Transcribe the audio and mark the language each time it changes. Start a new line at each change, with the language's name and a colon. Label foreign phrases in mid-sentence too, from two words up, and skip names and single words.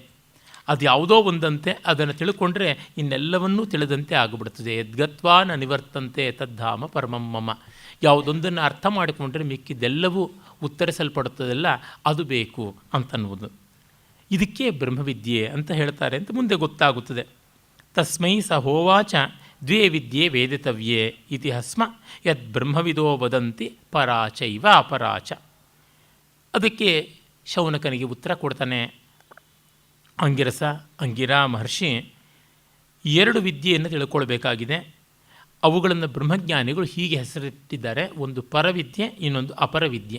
Kannada: ಅದು ಯಾವುದೋ ಒಂದಂತೆ ಅದನ್ನು ತಿಳ್ಕೊಂಡ್ರೆ ಇನ್ನೆಲ್ಲವನ್ನೂ ತಿಳಿದಂತೆ ಆಗಿಬಿಡ್ತದೆ.
Sanskrit: ಯದ್ಗತ್ವಾ ನ ನಿವರ್ತಂತೆ ತದ್ಧಾಮ ಪರಮಂ ಮಮ.
Kannada: ಯಾವುದೊಂದನ್ನು ಅರ್ಥ ಮಾಡಿಕೊಂಡ್ರೆ ಮಿಕ್ಕಿದ್ದೆಲ್ಲವೂ ಉತ್ತರಿಸಲ್ಪಡುತ್ತದಲ್ಲ, ಅದು ಬೇಕು ಅಂತನ್ನುವುದು. ಇದಕ್ಕೆ ಬ್ರಹ್ಮವಿದ್ಯೆ ಅಂತ ಹೇಳ್ತಾರೆ ಅಂತ ಮುಂದೆ ಗೊತ್ತಾಗುತ್ತದೆ.
Sanskrit: ತಸ್ಮೈ ಸ ಹೋವಾಚ ದ್ವೇ ವಿದ್ಯೆ ವೇದಿತವ್ಯೇ ಇತಿ ಹಸ್ಮ ಯದ್ ಬ್ರಹ್ಮವಿದೋ ವದಂತಿ ಪರಾಚೈವ ಅಪರಾಚ.
Kannada: ಅದಕ್ಕೆ ಶೌನಕನಿಗೆ ಉತ್ತರ ಕೊಡ್ತಾನೆ ಅಂಗಿರಾ ಮಹರ್ಷಿ. ಎರಡು ವಿದ್ಯೆಯನ್ನು ತಿಳ್ಕೊಳ್ಬೇಕಾಗಿದೆ. ಅವುಗಳನ್ನು ಬ್ರಹ್ಮಜ್ಞಾನಿಗಳು ಹೀಗೆ ಹೆಸರಿಟ್ಟಿದ್ದಾರೆ. ಒಂದು ಪರವಿದ್ಯೆ, ಇನ್ನೊಂದು ಅಪರವಿದ್ಯೆ.